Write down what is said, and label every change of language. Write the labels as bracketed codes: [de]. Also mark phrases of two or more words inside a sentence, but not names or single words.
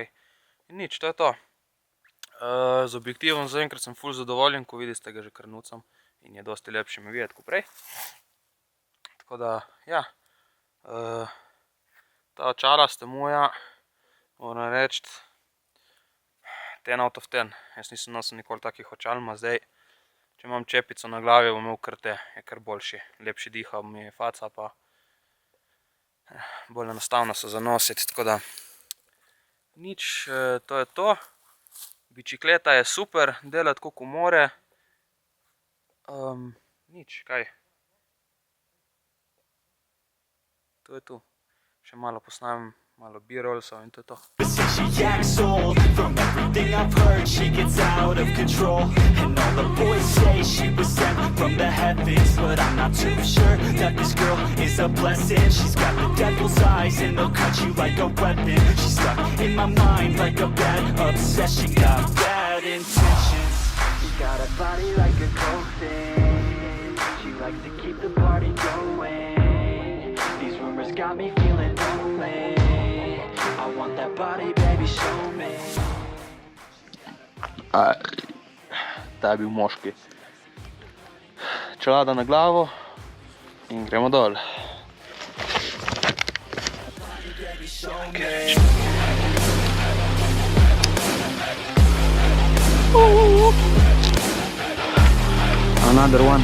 [sl] In nič, to je to. Z objektivom zaenkrat sem ful zadovoljen, ko vidite ga že kar nucam in je dosti lepši me videti kot prej. Tako da, ja. Ta očala sta moja, moram reči, [en] 10 out of 10. [sl] Jaz nisem nosil nikoli takih očal, ma zdaj, če imam čepico na glavi, bom imel kar te, je kar boljši. Lepši diha mi je faca pa bolj enostavno so zanositi, tako da nič, to je to. Bicikleta je super, dela tako, ko more. Nič, kaj. To je to. Še malo posnamem, malo b-rollsov in to je to. [en] She acts old. From everything I've heard, she gets out of control. And all the boys say she was sent from the heavens, but I'm not too sure that this girl is a blessing. She's got the devil's eyes and they'll cut you like a weapon. She's stuck in my mind like a bad obsession. Got bad intentions. She got a body like a coffin. She likes to keep the party going. These rumors got me feeling lonely. I want that body, baby, show me. [sl] Ta je bil moški. Čelada na glavo in gremo dol. [en] Another one.